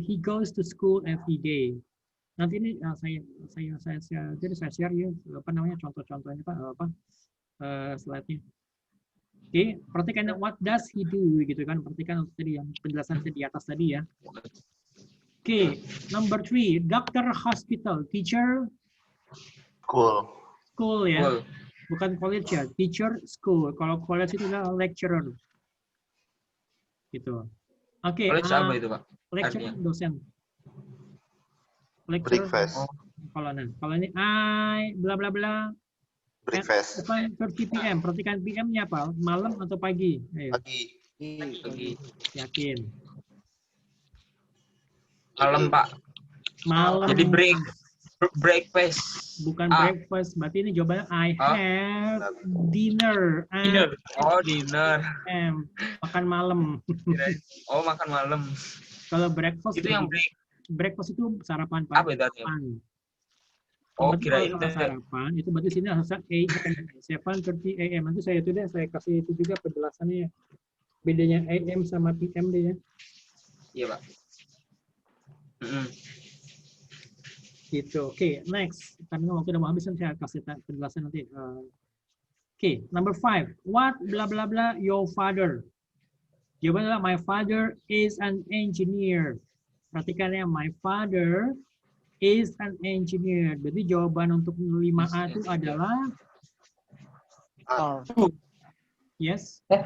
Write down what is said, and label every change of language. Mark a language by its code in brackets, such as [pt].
[en] He goes to school every day. [id] Nanti ini saya share ya contoh-contohnya Pak slide-nya. Oke, perhatikan [en] what does he do [id] gitu kan. Perhatikan tadi yang penjelasan saya di atas tadi ya. [en] Oke, number 3, doctor, hospital, teacher, school ya. Cool. [id] Bukan college ya, teacher, school. Kalau college itu adalah lecturer. Gitu. Oke, College apa itu, Pak? lecturer dosen. [en] Breakfast. [id] Kalau ini [en] I bla bla bla. Breakfast. [id] 30 PM. Perhatikan PM-nya apa? Malam atau pagi? Ayo. Pagi. Yakin. Malam, Pak. Malam. Jadi breakfast. Bukan breakfast. Berarti ini jawabannya [en] I have dinner. Dinner. Oh, dinner. [id] Makan malam. Oh, makan malam. Kalau breakfast itu yang breakfast itu sarapan pagi. Apa itu artinya? Oh, kirain sarapan itu berarti sini harusnya AM 7:30 AM. Nanti saya kasih itu juga penjelasannya. Bedanya AM sama PM deh ya. Iya, Pak. Gitu. Oke, next. Karena waktu udah mau habis saya kasih penjelasan nanti. [en] Oke, number 5. What blah blah blah your father? [id] Jawabannya adalah [en] my father is an engineer. [id] Perhatikan ya, [en] my father is an engineer. [id] Jadi jawaban untuk 5A itu adalah yes.